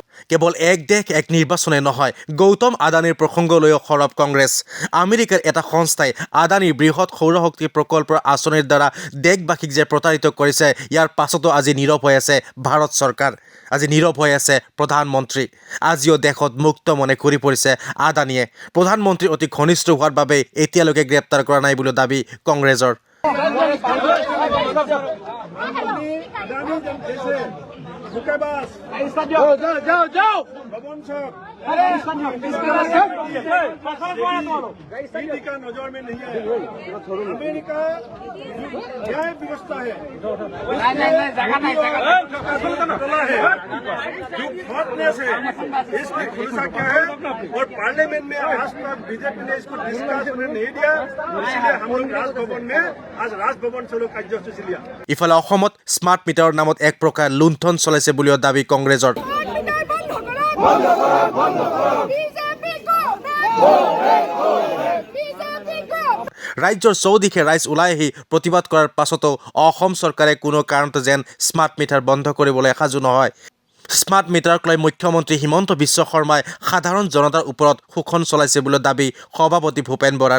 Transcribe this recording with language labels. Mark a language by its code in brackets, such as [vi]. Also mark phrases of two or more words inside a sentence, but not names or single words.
[as] কেৱল এক দেশ এক নিৰ্বাচনে নহয় গৌতম আদানীৰ প্ৰসংগ লৈ সৰব কংগ্ৰেছ আমেৰিকাৰ এটা সংস্থাই আদানীৰ বৃহৎ সৌৰশক্তি প্ৰকল্পৰ আঁচনিৰ দ্বাৰা দেশবাসীক যে প্ৰতাৰিত কৰিছে ইয়াৰ পাছতো আজি নীৰৱ হৈ আছে ভাৰত চৰকাৰ আজি নীৰৱ হৈ আছে প্ৰধানমন্ত্ৰী আজিও দেশত মুক্ত মনে ঘূৰি পৰিছে আদানীয়ে প্ৰধানমন্ত্ৰী অতি ঘনিষ্ঠ হোৱাৰ বাবে এতিয়ালৈকে গ্ৰেপ্তাৰ কৰা নাই বুলি দাবী কংগ্ৰেছৰ [hi] नजर में नहीं है अमेरिका न्याय व्यवस्था है इसकी खुलासा क्या है और पार्लियामेंट में आज तक बीजेपी ने इसको डिस्कस नहीं दिया इसलिए हम लोग राजभवन में आज राजभवन चलो कार्यसूची लिया [as] ইফালে অসমত স্মাৰ্ট মিটাৰৰ নামত এক প্ৰকাৰ লুণ্ঠন চলাইছে বুলিও দাবী কংগ্ৰেছৰ ৰাজ্যৰ চৌদিশে ৰাইজ ওলাই আহি প্ৰতিবাদ কৰাৰ পাছতো অসম চৰকাৰে কোনো কাৰণত যেন স্মাৰ্ট মিটাৰ বন্ধ কৰিবলৈ সাজু নহয় স্মাৰ্ট মিটাৰক লৈ মুখ্যমন্ত্ৰী হিমন্ত বিশ্ব শৰ্মাই সাধাৰণ জনতাৰ ওপৰত শোষণ চলাইছে বুলি দাবী সভাপতি ভূপেন বৰাৰ